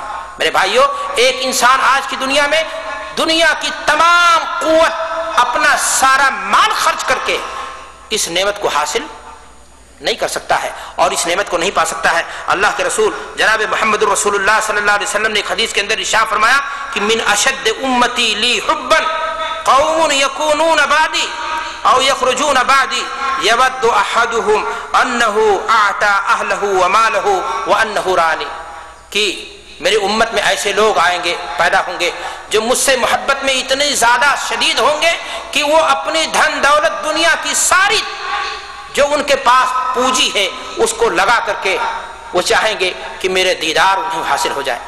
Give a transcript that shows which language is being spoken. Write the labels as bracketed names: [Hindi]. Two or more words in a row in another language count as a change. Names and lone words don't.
[Urdu] میرے بھائیو، ایک انسان آج کی دنیا میں دنیا کی تمام قوت، اپنا سارا مال خرچ کر کے اس نعمت کو حاصل نہیں کر سکتا ہے اور اس نعمت کو نہیں پا سکتا ہے۔ اللہ کے رسول جناب محمد رسول اللہ صلی اللہ علیہ وسلم نے ایک حدیث کے اندر ارشاد فرمایا کہ [Arabic] من اشد امتی لی حبا قوم یکونون بعدی او یخرجون بعدی یود احدهم انه اعطى اهله وماله وانه رانی، [Urdu] کہ میری امت میں ایسے لوگ آئیں گے، پیدا ہوں گے جو مجھ سے محبت میں اتنے زیادہ شدید ہوں گے کہ وہ اپنی دھن دولت دنیا کی ساری جو ان کے پاس پونجی ہے اس کو لگا کر کے وہ چاہیں گے کہ میرے دیدار انہیں حاصل ہو جائے۔